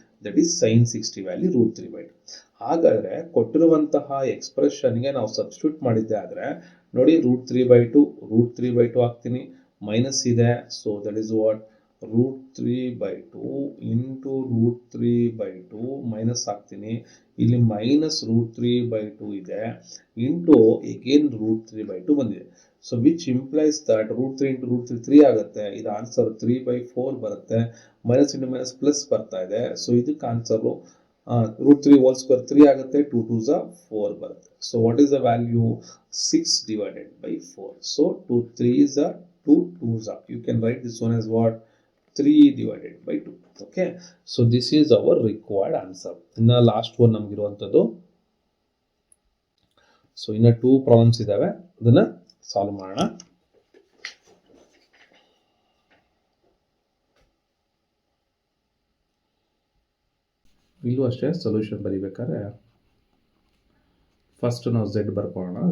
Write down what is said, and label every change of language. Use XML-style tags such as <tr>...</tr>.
<kn>That is sin 60 value √3/2. ಹಾಗಾದರೆ ಕೊಟ್ಟಿರುವಂತಹ ಎಕ್ಸ್ಪ್ರೆಷನ್ಗೆ ನಾವು ಸಬ್ಸ್ಟಿಟ್ಯೂಟ್ ಮಾಡಿದ್ದೆ ಆದರೆ ನೋಡಿ √3/2 ಹಾಕ್ತೀನಿ, ಮೈನಸ್ ಇದೆ, so</kn> <en>that is what</en> <kn>√3/2 into √3/2 minus ಹಾಕ್ತೀನಿ, ಇಲ್ಲಿ ಮೈನಸ್ √3/2 ಇದೆ ಇಂಟು ಎಗೇನ್ √3/2 ಬಂದಿದೆ. So</kn> <en>which implies that</en> <kn>√3 into √3 3 ಆಗುತ್ತೆ, ಇದು ಆನ್ಸರ್ 3/4 ಬರುತ್ತೆ, ಮೈನಸ್ ಇಂಟು ಮೈನಸ್ ಪ್ಲಸ್ ಬರ್ತಾ ಇದೆ. ಸೊ ಇದಕ್ಕೆ ಆನ್ಸರು √3 ಹೋಲ್ ಸ್ಕ್ವೇರ್ 3 ಆಗುತ್ತೆ, 2 2s 4 ಬರುತ್ತೆ.</kn> <en>So what is the value 6/4. So 2 3s 2 2s, you can write this one as what 3/2. Okay, so this is our required answer.</en> <kn>ಇನ್ನು last one ನಮಗಿರುವಂಥದ್ದು. So ಇನ್ನು 2 problems ಇದಾವೆ, ಅದನ್ನ solve ಮಾಡೋಣ. ಇಲ್ಲೂ ಅಷ್ಟೇ solution ಬರೀಬೇಕಾದ್ರೆ first ನಾವು z ಬರ್ಕೊಳ್ಳೋಣ.</kn>